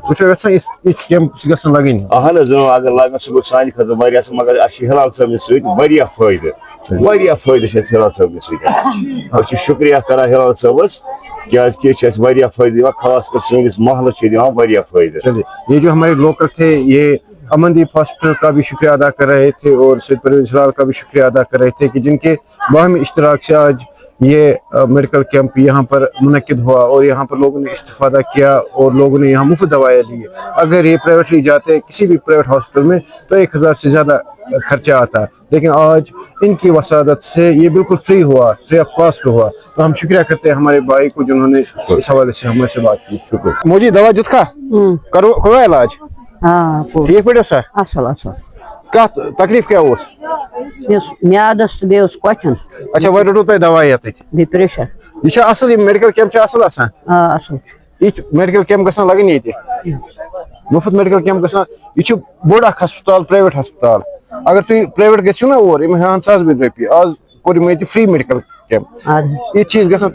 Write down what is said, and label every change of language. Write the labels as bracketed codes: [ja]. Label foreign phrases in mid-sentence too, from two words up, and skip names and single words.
[ks] تُہۍ چھِو یژھان یِتھۍ کیمپ گژھن لگٕنۍ؟ اہن حظ اگر لگن سُہ گوٚو سانہِ خٲطرٕ واریاہ اصل مگر اَسہِ چھُ ہلال صٲبنہِ سۭتۍ واریاہ فٲیدٕ واریاہ فٲیدٕ چھِ اَسہِ ہلال صٲبنہِ سۭتۍ. أسۍ چھِ شُکریہ کران ہلال صٲبس کیٛازِکہِ یہِ چھُ اَسہِ واریاہ فٲیدٕ دِوان خاص کر سٲنِس محلس چھِ دِوان واریاہ فٲیدٕ. [ur] چلیے یہ جو ہمارے لوکل تھے یہ امن دیپ ہاسپٹل کا بھی شکریہ ادا کر رہے تھے اور سید پرویز ہلال کا بھی شکریہ ادا کر رہے تھے کہ جن کے باہمی اشتراک سے آج یہ [en] medical camp [ur] یہاں پر منعقد ہوا اور یہاں پر لوگوں نے استفادہ کیا اور لوگوں نے یہاں مفت دوائیں لی. اگر یہ پرائیویٹلی جاتے کسی بھی [en] private hospital [ur] میں تو 1,000 سے زیادہ خرچہ آتا لیکن آج ان کی وسادت سے یہ بالکل فری ہوا [en] free of cost [ur] ہوا. تو ہم شکریہ کرتے ہیں ہمارے بھائی کو جنہوں نے اس حوالے سے ہمارے سے بات کی. [ks] شکر موجی دوا دیت کا کرو علاج ہاں ٹھیک پٲٹھۍ اوسا اصل اصل کتھ تکلیف کیٛاہ اوس؟ یُس میادس تہٕ بیٚیہِ اوس کۄٹھٮ۪ن اچھا وۄنۍ روٚٹوٕ تۄہہِ دوا ییٚتٮ۪تھ بیٚیہِ پریشر. یہِ چھا اصل یِم [en] medical camp [ks] چھا اصل آسان؟ اصل چھُ یِتھۍ [en] medical camp [ks] گژھن لگٕنۍ ییٚتہِ مُفت [en] medical camp [ks] گژھن. یہِ چھُ بوٚڑ اکھ ہسپتال [en] private hospital [ks] اگر تُہۍ پرایویٹ گٔژھِو نا اور یِم ہٮ۪وان $1,000 آز کوٚر یِمو ییٚتہِ [en] free medical camp [ks] یِتھۍ چیٖز گژھن.